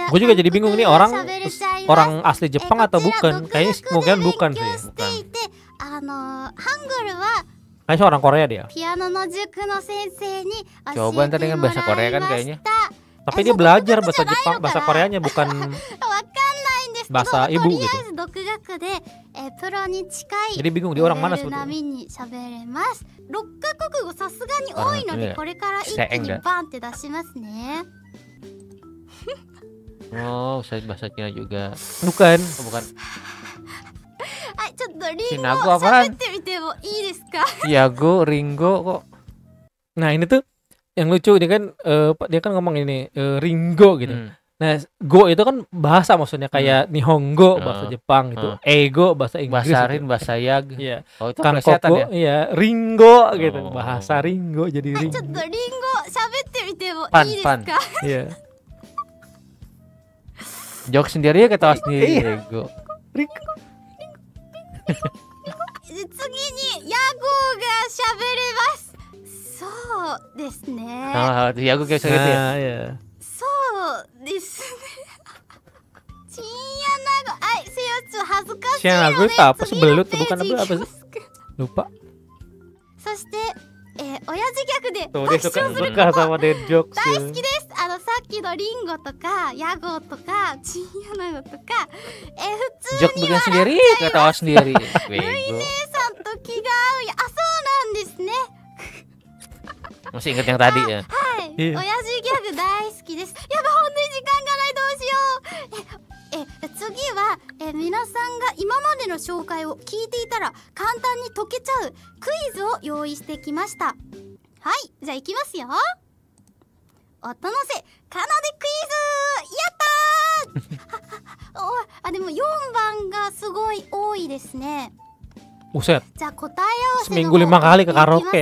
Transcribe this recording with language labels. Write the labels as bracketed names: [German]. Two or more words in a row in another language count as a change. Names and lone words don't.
[Indonesian] Gue juga jadi bingung nih orang [Japanese] 韓国語喋れちゃいます。 [Indonesian] orang asli Jepang atau bukan? Kayaknya kemungkinan bukan sih. [Japanese] していて、ハングルは [Indonesian] Kayaknya orang Korea dia. [Japanese] ピアノの塾の先生に教 [Indonesian] Coba [Japanese] え [Indonesian] ntar [Japanese] て [Indonesian] dengan [Japanese] もらい [Indonesian] bahasa [Japanese] ま [Indonesian] Korea kan [Japanese] し [Indonesian] kayaknya. [Japanese] た。 [Indonesian] Tapi dia belajar bahasa Jepang, bahasa Koreanya bukan [Japanese] わかんないんです [Indonesian] bahasa ibu [Japanese] とり [Indonesian] gitu. [Japanese] あえず独学で、プロに近い [Indonesian] Jadi bingung dia orang mana [Japanese] レベル [Indonesian] sebetulnya? [Japanese] 並みに喋れます。6カ国語さすがに多いので、これから一気にバンって出しますね。 [Indonesian] Oh, saya bahasa Cina juga. Bukan. Oh, bukan. [Japanese] はい、ちょっとリンゴ [Indonesian] Cina gua apaan? [Japanese] 喋ってみてもいいですか？ [Indonesian] Yago, Ringo kok. Nah ini tuh yang lucu dia kan dia kan ngomong ini Ringo gitu. Nah go itu kan bahasa maksudnya kayak Nihongo bahasa Jepang gitu, ego bahasa Inggris, bahasa Rin, gitu. bahasa Yag. Iya. Oh itu plesetan ya? Iya, Ringo gitu, bahasa Ringo jadi [Japanese] はい、ちょっ [Indonesian] Ringo. [Japanese] とリンゴ喋ってみてもいいです [Indonesian] Pan. [Japanese] か？ [Indonesian] Iya. Jok sendiri ya ketawa sendiri. Iya. Ringo. [Japanese] 次にヤゴが喋れます。そうですね。 [Indonesian] Oh, Yago kayak gitu ya. Nah, iya. [Japanese] そうですね。チンヤナゴ、あい、せよちょ恥ずかしい [Indonesian] Siang [Japanese] の [Indonesian] aku [Japanese] で [Indonesian] itu apa sih? [Japanese] 次の [Indonesian] Belut [Japanese] ペ [Indonesian] bukan [Japanese] ージ [Indonesian] apa [Japanese] いき [Indonesian] apa [Japanese] ま [Indonesian] sih? [Japanese] す。 [Indonesian] Lupa. [Japanese] そして、親父ギャグで [Indonesian] Tuh [Japanese] 爆 [Indonesian] dia [Japanese] 笑する [Indonesian] suka sama [English] dead jokes. [Japanese] 大好きです。さっきのリンゴとかヤゴとかチンヤナゴとか、普 [Indonesian] Jok [Japanese] 通に [Indonesian] bikin [Japanese] 笑っ [Indonesian] sendiri, ketawa sendiri. [Japanese] ルイ [Indonesian] Bego. [Japanese] 姉さんと気が合うや、あ、そうなんですね。 [Indonesian] Masih inget yang tadi ya? [Japanese] はい、いいよ親父ギャグ大好きです。やば、本当に時間がない、どうしよう。次は、皆さんが今までの紹介を聞いていたら簡単に解けちゃうクイズを用意してきました。はい、じゃあいきますよ。音のせかなでクイズ、やったーおあ、でも4番がすごい多いですね。 [Indonesian] Buset. [Japanese] じゃあ答え合わせの [Indonesian] Seminggu 5 kali ke [Japanese] 方行 [Indonesian] karaoke.